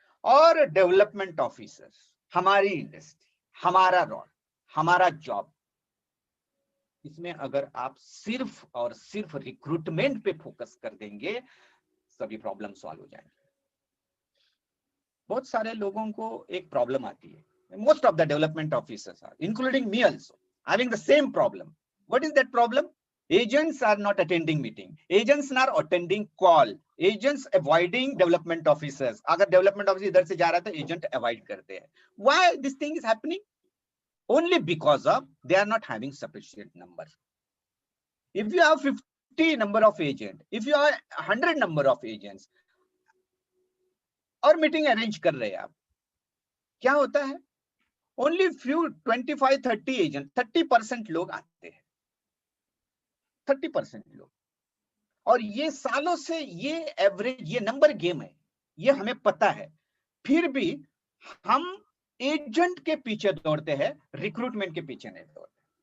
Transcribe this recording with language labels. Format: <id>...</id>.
<hi>और development officers, हमारी industry, हमारा रोल, हमारा जॉब, इसमें अगर आप सिर्फ और सिर्फ रिक्रूटमेंट पे फोकस कर देंगे, सभी प्रॉब्लम सॉल्व हो जाएंगे. बहुत सारे लोगों को एक प्रॉब्लम आती है.</hi> <en>Most of the development officers are, including me also, having the same problem. What is that problem? Agents are not attending meeting. Agents are attending call. Agents avoiding development officers.</en> <hi>अगर development officer इधर से जा रहा है तो agent avoid करते हैं.</hi> <en>Why this thing is happening? Only because of they are not having sufficient number. If you have 50 number of agent, if you have 100 number of agents,</en> <hi>और meeting arrange कर रहे हैं आप, क्या होता है?</hi> <en>Only few 25-30 agent,</en> <hi>30% लोग आते हैं, 30% लोग. और ये सालों से ये एवरेज, ये नंबर गेम है, ये हमें पता है. फिर भी हम एजेंट के पीछे दौड़ते हैं, रिक्रूटमेंट के पीछे नहीं दौड़ते.</hi>